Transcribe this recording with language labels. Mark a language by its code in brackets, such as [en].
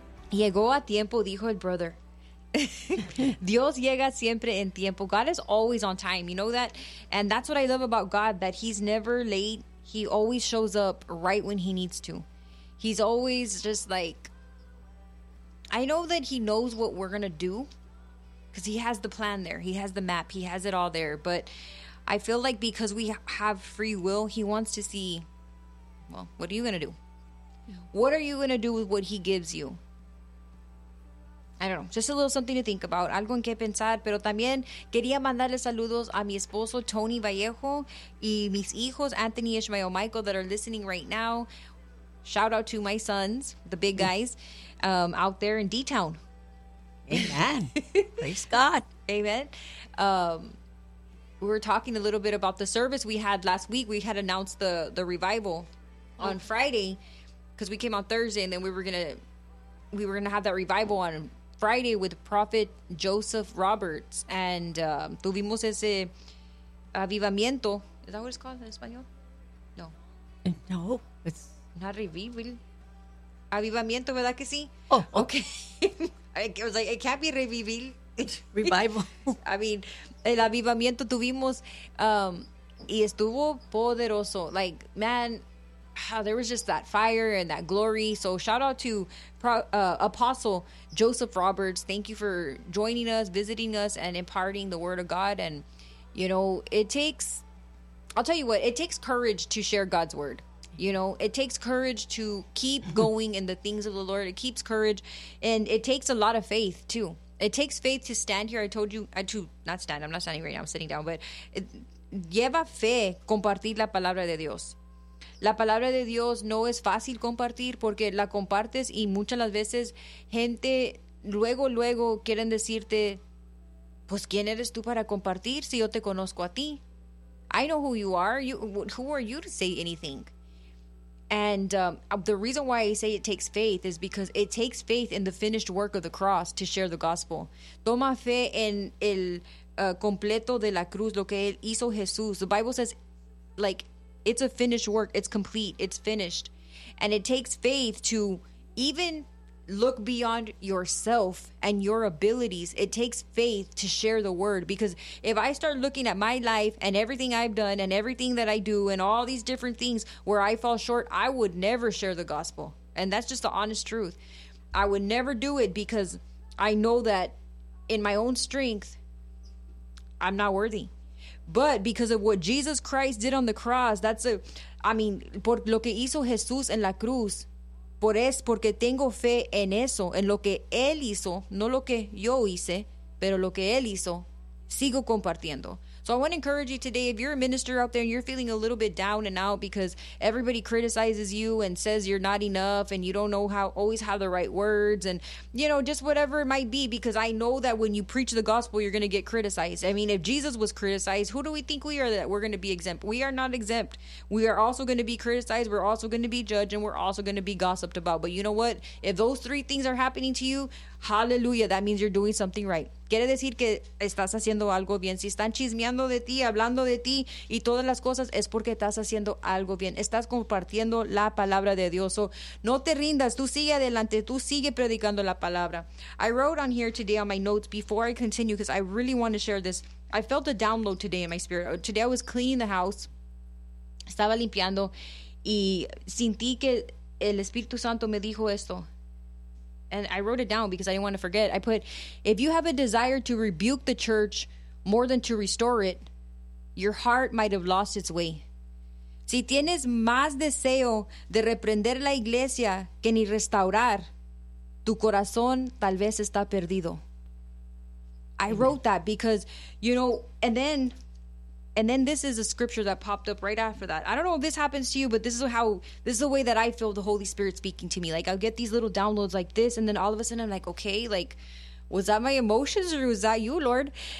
[es] Llegó a tiempo, dijo el brother. Dios llega siempre en tiempo. [en] God is always on time. You know that? And that's what I love about God, that he's never late. He always shows up right when he needs to. He's always just like, I know that he knows what we're going to do because he has the plan there. He has the map. He has it all there. But I feel like because we have free will, he wants to see, well, what are you going to do? What are you going to do with what he gives you? I don't know. Just a little something to think about. [es] Algo en que pensar. Pero también quería mandarle saludos a mi esposo, Tony Vallejo, y mis hijos, Anthony, Ishmael, Michael, [en] that are listening right now. Shout out to my sons, the big guys, out there in D-Town. Amen. Praise God. Amen. We were talking a little bit about the service we had last week. We had announced the revival on Friday because we came on Thursday, and then we were gonna have that revival on Friday with Prophet Joseph Roberts. And [es] tuvimos ese avivamiento. [en] Is that what it's called in Espanol? No. No, it's... Not revival. [es] Avivamiento, ¿verdad que sí? [en] Oh, okay. I was like, it can't be revival. Revival. I mean, [es] el avivamiento tuvimos, y estuvo poderoso. [en] Like, man, there was just that fire and that glory. So shout out to Apostle Joseph Roberts. Thank you for joining us, visiting us, and imparting the word of God. And, you know, it takes courage to share God's word. You know, it takes courage to keep going in the things of the Lord. It keeps courage, and it takes a lot of faith too. It takes faith to stand here. I'm not standing right now. I'm sitting down. But [es] lleva fe compartir la palabra de Dios. La palabra de Dios no es fácil compartir porque la compartes y muchas las veces gente luego quieren decirte, pues quién eres tú para compartir si yo te conozco a ti. [en] I know who you are. Who are you to say anything? And the reason why I say it takes faith is because it takes faith in the finished work of the cross to share the gospel. [es] Toma fe en el completo de la cruz, lo que él hizo Jesús. [en] The Bible says, like, it's a finished work. It's complete. It's finished. And it takes faith to even look beyond yourself and your abilities. It takes faith to share the word. Because if I start looking at my life and everything I've done and everything that I do and all these different things where I fall short, I would never share the gospel. And that's just the honest truth. I would never do it because I know that in my own strength, I'm not worthy. But because of what Jesus Christ did on the cross, [es] por lo que hizo Jesús en la cruz, por es porque tengo fe en eso, en lo que él hizo, no lo que yo hice, pero lo que él hizo, sigo compartiendo. [en] So I want to encourage you today, if you're a minister out there and you're feeling a little bit down and out because everybody criticizes you and says you're not enough and you don't know how always have the right words and, you know, just whatever it might be, because I know that when you preach the gospel, you're going to get criticized. I mean, if Jesus was criticized, who do we think we are that we're going to be exempt? We are not exempt. We are also going to be criticized. We're also going to be judged, and we're also going to be gossiped about. But you know what? If those three things are happening to you, hallelujah, that means you're doing something right. [es] Quiere decir que estás haciendo algo bien. Si están chismeando de ti, hablando de ti y todas las cosas, es porque estás haciendo algo bien. Estás compartiendo la palabra de Dios. So, no te rindas. Tú sigue adelante. Tú sigue predicando la palabra. [en] I wrote on here today on my notes before I continue because I really want to share this. I felt a download today in my spirit. Today I was cleaning the house. [es] Estaba limpiando y sentí que el Espíritu Santo me dijo esto. [en] And I wrote it down because I didn't want to forget. I put, if you have a desire to rebuke the church more than to restore it, your heart might have lost its way. [es] Si tienes más deseo de reprender la iglesia que ni restaurar, tu corazón tal vez está perdido. [en] I wrote that because, you know, and then this is a scripture that popped up right after that. I don't know if this happens to you, but this is the way that I feel the Holy Spirit speaking to me. Like, I'll get these little downloads like this, and then all of a sudden I'm like, okay, like, was that my emotions or was that you, Lord?